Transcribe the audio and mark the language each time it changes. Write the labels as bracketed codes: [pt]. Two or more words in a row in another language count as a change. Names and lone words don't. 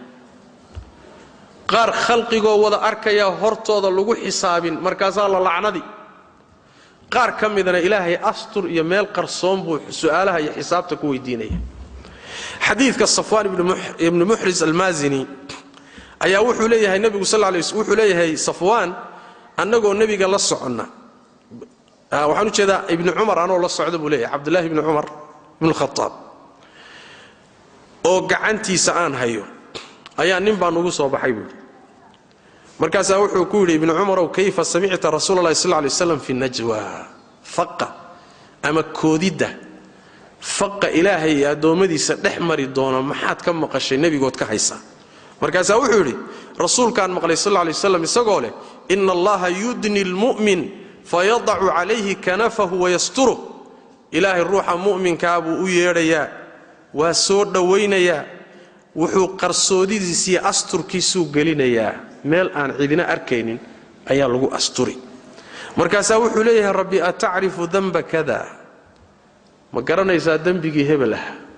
[so] qaar khalqigoo wada arkaya hortooda lagu xisaabin markaas la lacnadi qaar kamidana ilaahay astur iyo meel qarsoon buu su'aalaha iyo xisaabta ku weydiinaya xadiidka safwan ibn muhriz al-mazini ayaa wuxuu leeyahay nabigu [ar] صلى الله عليه وسلم [so] wuxuu leeyahay safwan annagoo nabiga la soconna waxaan u jeedaa ibn umar anoo la socdo buu leeyahay abdullah ibn umar ibn al-khattab oo gacantiisa aan hayo ayaa nin baan ugu soo baxay buu markaas wuxuu ku yiri ibn umar [ar] كيف سمعت رسول الله صلى الله عليه وسلم في النجوى [so] faqa ama koodida faqa ilaahay adoomadiisa dhexmari doona maxaad ka maqashay nabigood ka haysa markaas wuxuu yiri rasuulkaan maqlay [ar] صلى الله عليه وسلم [so] isagoo leh [ar] إن الله يدني المؤمن فيضع عليه كنفه ويستره [so] ilaahay ruuxa mu'minka buu u yeedhayaa waa soo dhaweynayaa wuxuu qarsoodidiisa iyo asturkiisu gelinayaa meel aan cidina arkaynin ayaa lagu asturi markaas wuxuu leeyahay [ar] رب أتعرف ذنب كذا [so] ma garanaysaa dambigii hebel ah